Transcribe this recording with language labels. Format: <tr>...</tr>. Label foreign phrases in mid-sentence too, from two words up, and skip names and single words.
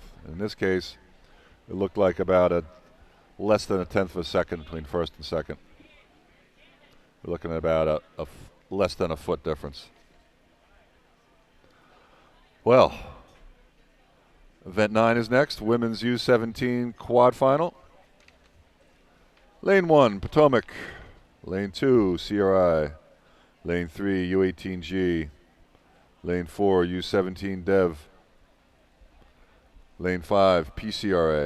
<en>In this case, it looked like about less than a tenth of a second between first and second. We're looking at about less than a foot difference. Well, event 9 is next, women's U17 quad final. Lane 1, Potomac. Lane 2, CRI. Lane 3, U18G. Lane 4, U17 Dev. Lane 5, PCRA.</en>